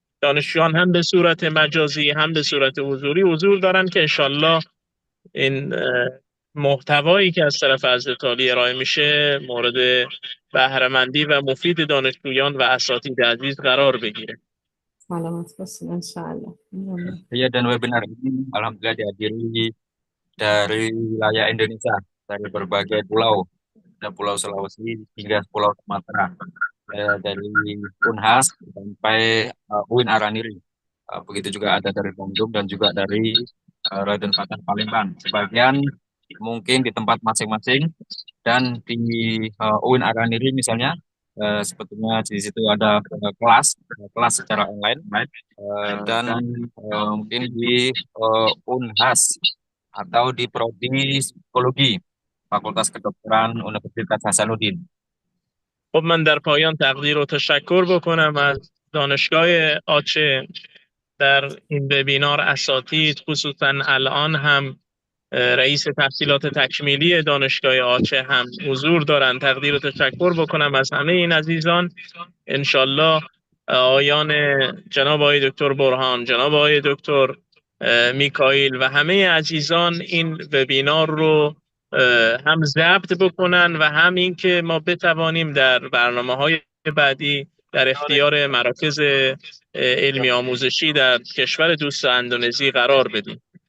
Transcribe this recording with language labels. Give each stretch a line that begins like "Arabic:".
Persian: دانشجویان هم به صورت مجازی هم به صورت حضوری حضور دارن که انشالله این محتوایی که از طرف حضرت عالی ارائه میشه مورد بهره مندی و مفید دانشجویان و اساتید عزیز قرار بگیره. سلامت باشید انشاءالله.
Indonesian: Ya, dan webinar ini alhamdulillah dihadiri dari wilayah Indonesia, dari berbagai pulau, dari Pulau Sulawesi hingga Pulau Sumatera, dari Unhas sampai UIN Araniri. Begitu juga ada dari Bandung dan juga dari Raden Fatah Palembang. Sebagian mungkin di tempat masing-masing, dan di UIN Araniri misalnya, sebetulnya di situ ada kelas secara online, dan mungkin di Unhas atau di Prodi Psikologi Fakultas Kedokteran Universitas Hasanuddin.
Persian: خب من در پایان تقدیر و تشکر بکنم از دانشگاه آچه در این وبینار اساتید، خصوصا الان هم رئیس تحصیلات تکمیلی دانشگاه آچه هم حضور دارن. تقدیر و تشکر بکنم از همه این عزیزان. انشالله آقایان جناب آقای دکتر برهان، جناب آقای دکتر میکائیل و همه عزیزان این وبینار رو هم ضبط بکنن و هم این که ما بتوانیم در برنامه‌های بعدی در اختیار مراکز علمی آموزشی در کشور دوست اندونزی قرار بدیم.